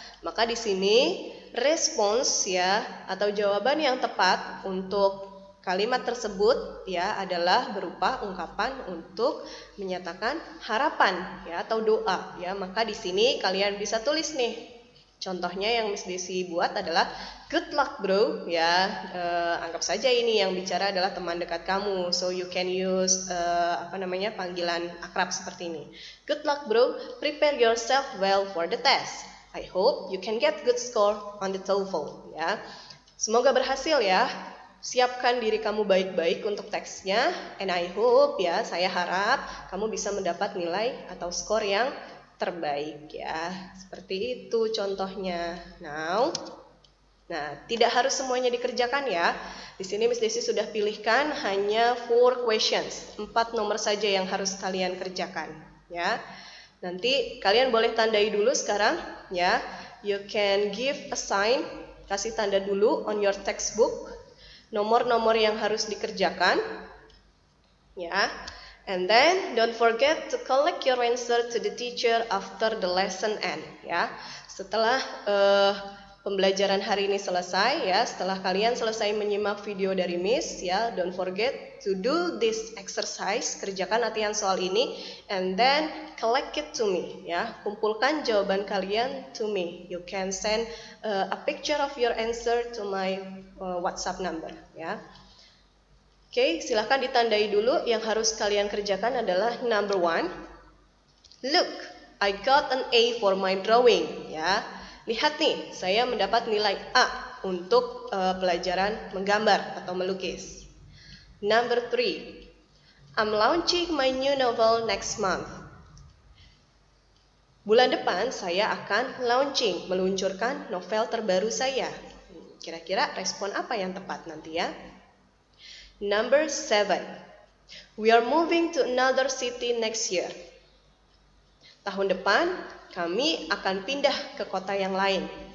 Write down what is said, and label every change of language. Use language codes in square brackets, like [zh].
[id] Maka di sini respons ya atau jawaban yang tepat untuk kalimat tersebut ya adalah berupa ungkapan untuk menyatakan harapan ya atau doa ya. Maka di sini kalian bisa tulis nih. Contohnya yang Miss Desi buat adalah [en] good luck bro [id] ya. Anggap saja ini yang bicara adalah teman dekat kamu. [en] So you can use [id] panggilan akrab seperti ini. [en] Good luck bro, prepare yourself well for the test. I hope you can get good score on the TOEFL ya. [id] Semoga berhasil ya. Siapkan diri kamu baik-baik untuk teksnya, [en] and I hope [id] ya, saya harap kamu bisa mendapat nilai atau skor yang terbaik ya. Seperti itu contohnya. Nah, tidak harus semuanya dikerjakan ya. Di sini Miss Desi sudah pilihkan hanya 4 questions, 4 nomor saja yang harus kalian kerjakan ya. Nanti kalian boleh tandai dulu sekarang ya. [en] You can give a sign, [id] kasih tanda dulu [en] on your textbook. [id] Nomor-nomor yang harus dikerjakan ya. [en] And then don't forget to collect your answer to the teacher after the lesson end ya. [id] Setelah pembelajaran hari ini selesai ya. Setelah kalian selesai menyimak video dari Miss ya, [en] don't forget to do this exercise, [id] kerjakan latihan soal ini, [en] and then collect it to me [id] ya. Kumpulkan jawaban kalian [en] to me. You can send a picture of your answer to my WhatsApp number ya. [id] Oke, silahkan ditandai dulu. Yang harus kalian kerjakan adalah number 1. [en] Look, I got an A for my drawing ya. [id] Lihat nih, saya mendapat nilai A untuk pelajaran menggambar atau melukis. [en] Number 3, I'm launching my new novel next month. [id] Bulan depan saya akan meluncurkan novel terbaru saya. Kira-kira respon apa yang tepat nanti ya? Number 7, [en] we are moving to another city next year. [id] Tahun depan kami akan pindah ke kota yang lain.